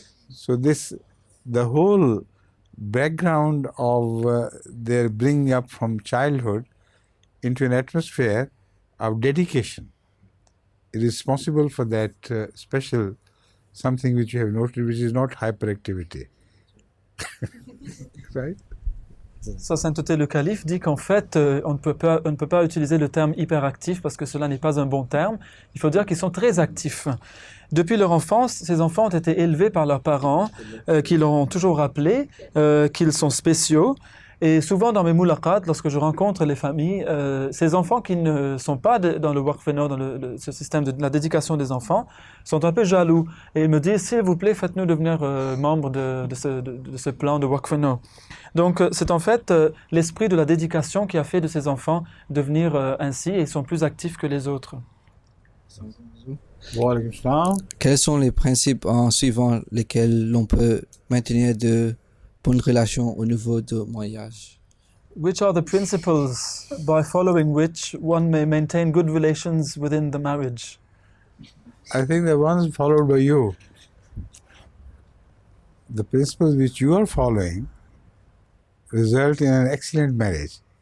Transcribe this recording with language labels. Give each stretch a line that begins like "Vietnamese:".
English: So the whole background of their bringing up from childhood into an atmosphere of dedication is responsible for that special something which you have noted, which is not hyperactivity. Right?
French: Sa Sainteté le Calife dit qu'en fait, on ne peut pas utiliser le terme hyperactif parce que cela n'est pas un bon terme. Il faut dire qu'ils sont très actifs. Depuis leur enfance, ces enfants ont été élevés par leurs parents qui leur ont toujours rappelé qu'ils sont spéciaux. Et souvent dans mes mulaqat, lorsque je rencontre les familles, ces enfants qui ne sont pas dans le Wakfeno, dans ce système de la dédication des enfants, sont un peu jaloux. Et ils me disent, s'il vous plaît, faites-nous devenir membres de ce plan de Wakfeno. Donc c'est en fait l'esprit de la dédication qui a fait de ces enfants devenir ainsi, et ils sont plus actifs que les autres. Quels sont les principes en suivant lesquels l'on peut maintenir de bonnes relations au niveau du mariage?
English: Which are the principles by following which one may maintain good relations within the marriage? I think the ones followed by you. The principles which you are following result in an excellent marriage.